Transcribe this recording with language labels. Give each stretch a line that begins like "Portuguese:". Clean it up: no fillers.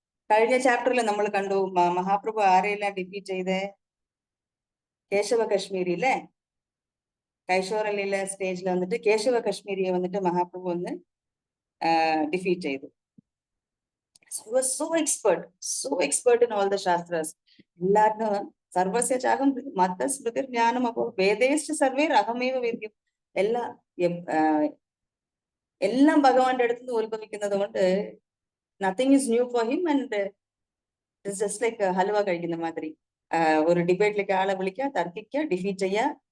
Malayalam: കഴിഞ്ഞ ചാപ്റ്ററിൽ നമ്മൾ കണ്ടു മഹാപ്രഭു ആരെയെല്ലാം ഡിഫീറ്റ് ചെയ്ത്? കേശവ കശ്മീരി അല്ലേ? കൈശോറലിലെ സ്റ്റേജിൽ വന്നിട്ട് കേശവ കശ്മീരിയെ വന്നിട്ട് മഹാപ്രഭു ഒന്ന് ഡിഫീറ്റ് ചെയ്തു.
English: He was so expert in all the Shastras.
Sanskrit: എല്ലാത്തിനും സർവസ്യ ചാഹം മത്ത സ്മൃതി ജ്ഞാനം. അപ്പോ വേദേശ്ച സർവേ അഹമേവ വേദ്യം.
Malayalam: എല്ലാം ഭഗവാന്റെ അടുത്ത് നിന്ന് ഉത്ഭവിക്കുന്നത് കൊണ്ട്
English: Nothing is new for him. And it's just like
Malayalam: halwa കഴിക്കുന്ന മാതിരി. ഒരു ഡിബേറ്റിലേക്ക് ആളെ വിളിക്കുക, തർക്കിക്കുക, ഡിഫീറ്റ് ചെയ്യുക.